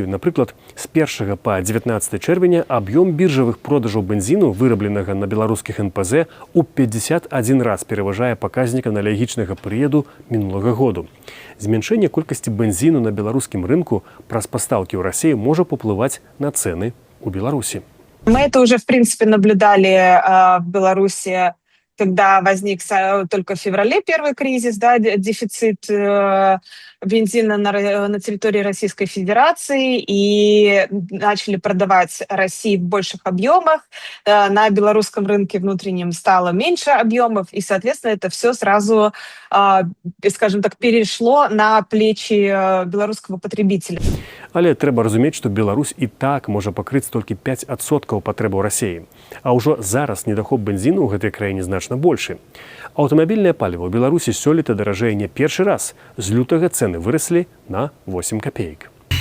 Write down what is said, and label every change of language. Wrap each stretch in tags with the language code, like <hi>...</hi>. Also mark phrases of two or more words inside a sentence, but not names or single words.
<be>Напрыклад, з 1 па 19 чэрвеня аб'ём біржавых продажаў бензіну, вырабленага на беларускіх НПЗ, у 51 раз пераважае паказнік аналагічнага перыяду мінулага году. Змяншэнне колькасці бензіну на беларускім рынку праз пастаўкі ў Расею можа паўплываць на цэны у Беларусі.</be> <ru>Мы это уже, в принципе, наблюдали в Беларуси, когда возник только в феврале первый кризис, да, дефицит бензина на территории Российской Федерации, и начали продавать России в больших объемах. На белорусском рынке внутреннем стало меньше объемов, и, соответственно, это все сразу, скажем так, перешло на плечи белорусского потребителя.</ru> <be>Але трэба разумець, што Беларусь і так можа пакрыць толькі 5% патрэбаў Расеі. А ўжо зараз недахоп бензіну ў гэтай краіне значна большы. Аўтамабільнае паліва ў Беларусі сёлета даражэе не першы раз. З лютага цэны выраслі на 8 копеек.</be>